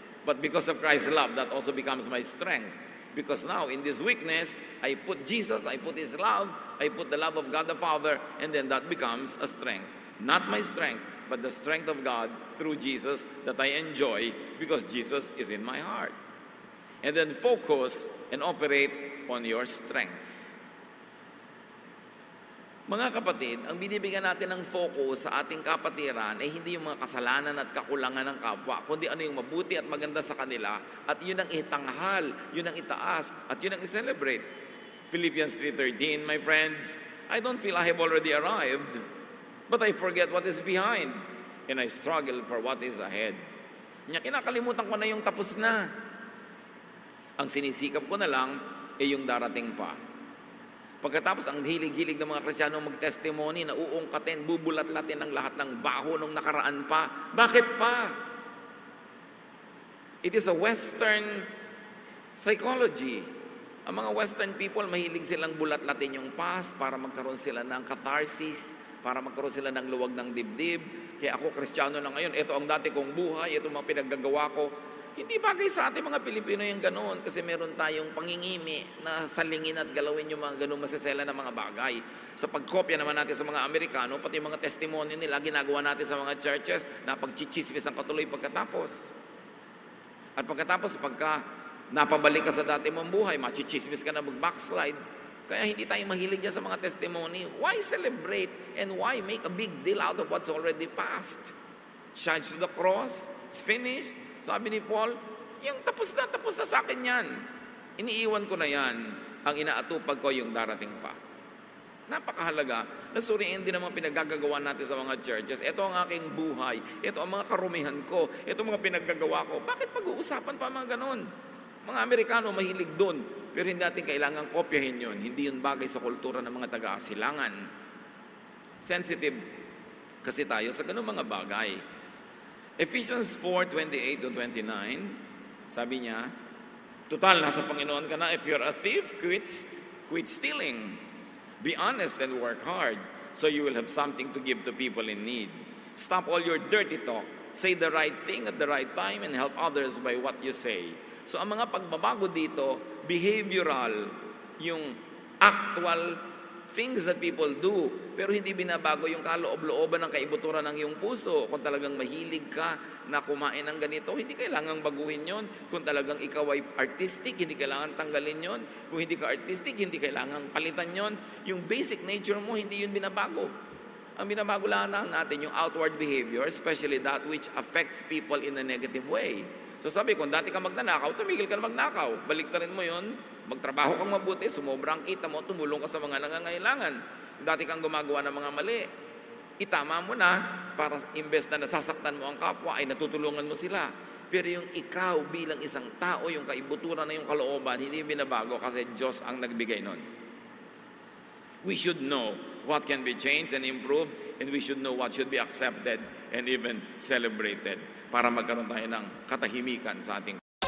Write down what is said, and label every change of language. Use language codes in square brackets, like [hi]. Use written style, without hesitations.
[en] But because of Christ's love, that also becomes my strength. Because now, in this weakness, I put Jesus, I put His love, I put the love of God the Father, and then that becomes a strength. Not my strength, but the strength of God through Jesus that I enjoy because Jesus is in my heart. And then focus and operate on your strength. [tl] Mga kapatid, ang binibigyan natin ng focus sa ating kapatiran ay hindi yung mga kasalanan at kakulangan ng kapwa, kundi ano yung mabuti at maganda sa kanila, at yun ang itanghal, yun ang itaas, at yun ang i-celebrate. [en] Philippians 3:13, my friends, I don't feel I have already arrived, but I forget what is behind, and I struggle for what is ahead. [tl] Kinakalimutan ko na yung tapos na. Ang sinisikap ko na lang ay yung darating pa. Pagkatapos ang hilig-hilig ng mga Kristiyano mag-testimony na uungkatin, bubulat-latin ang lahat ng baho nung nakaraan pa. Bakit pa? [en] It is a Western psychology. [tl] Ang mga Western people, mahilig silang bulat-latin yung past para magkaroon sila ng catharsis, para magkaroon sila ng luwag ng dibdib. Kaya ako, Kristiyano na ngayon, ito ang dati kong buhay, ito mga pinaggagawa ko. Hindi bagay sa ating mga Pilipino yung ganoon kasi meron tayong pangingimi na salingin at galawin yung mga ganoong masasela na mga bagay. Sa pagkopya naman natin sa mga Amerikano, pati yung mga testimony nila, ginagawa natin sa mga churches na pagchichismis ang katuloy pagkatapos. At pagkatapos, pagka napabalik ka sa dati mong buhay, machichismis ka na mag-backslide. Kaya hindi tayo mahilig yan sa mga testimony. [en] Why celebrate and why make a big deal out of what's already past? Charge to the cross, it's finished. [tl] Sabi ni Paul, yung tapos na sa akin yan. Iniiwan ko na yan. Ang inaatupag ko yung darating pa. Napakahalaga na suriin din ang mga pinaggagawa natin sa mga churches. Ito ang aking buhay. Ito ang mga karumihan ko. Ito ang mga pinaggagawa ko. Bakit pag-uusapan pa mga ganon? Mga Amerikano mahilig doon. Pero hindi natin kailangan kopyahin yon. Hindi yun bagay sa kultura ng mga taga-asilangan. Sensitive kasi tayo sa ganung mga bagay. Ephesians 4:28-29, sabi niya, total, nasa Panginoon ka na. [en] If you're a thief, quit stealing. Be honest and work hard so you will have something to give to people in need. Stop all your dirty talk. Say the right thing at the right time and help others by what you say. [tl] So ang mga pagbabago dito, behavioral, yung [en] actual things that people do, [tl] pero hindi binabago yung kaloob-looban ng kaibuturan ng iyong puso. Kung talagang mahilig ka na kumain ng ganito, hindi kailangang baguhin yon. Kung talagang ikaw ay artistic, hindi kailangan tanggalin yon. Kung hindi ka artistic, hindi kailangan palitan yon. Yung basic nature mo, hindi yun binabago. Ang binabago lang natin yung [en] outward behavior, especially that which affects people in a negative way. [tl] So sabi, kung dati ka magnanakaw, tumigil ka na magnakaw. Baliktarin mo yon, magtrabaho kang mabuti, sumobra ang kita mo, tumulong ka sa mga nangangailangan. Dati kang gumagawa ng mga mali, itama mo na para imbes na nasasaktan mo ang kapwa, ay natutulungan mo sila. Pero yung ikaw bilang isang tao, yung kaibuturan na yung kalooban, hindi binabago kasi Diyos ang nagbigay nun. [en] We should know what can be changed and improved, and we should know what should be accepted and even celebrated [tl] para magkaroon tayo ng katahimikan sa ating